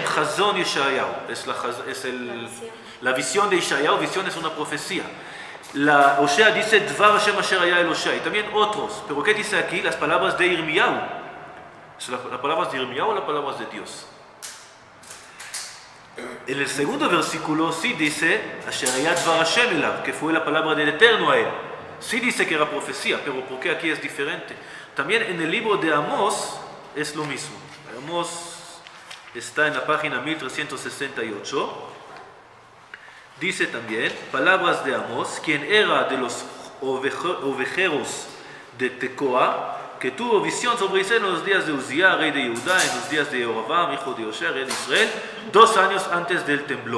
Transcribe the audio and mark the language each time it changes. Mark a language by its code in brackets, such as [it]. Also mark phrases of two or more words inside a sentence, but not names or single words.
[es] Hazón Yeshayahu es la visión de Yeshayahu. Visión es una profecía. La Oshea dice [he] דבר השם אשר היה אל הושע, [es] y también otros. Pero ¿qué dice aquí? Las palabras de Irmiyahu. ¿Las palabras de Irmiyahu o las palabras de Dios? En el segundo versículo sí dice [he] אשר היה דבר השם אליו, [es] que fue la palabra del Eterno a él. Sí dice que era profecía, pero ¿por qué aquí es diferente? También en el libro de Amós es lo mismo. Amós está en la página 1368. Dice también, palabras de Amós, quien era de los ovejeros de Tecoa, que tuvo visión sobre Israel en los días de Uzía, rey de Yehuda, en los días de Yoravam, hijo de Oshea, rey de Israel, 2 años antes del temblor.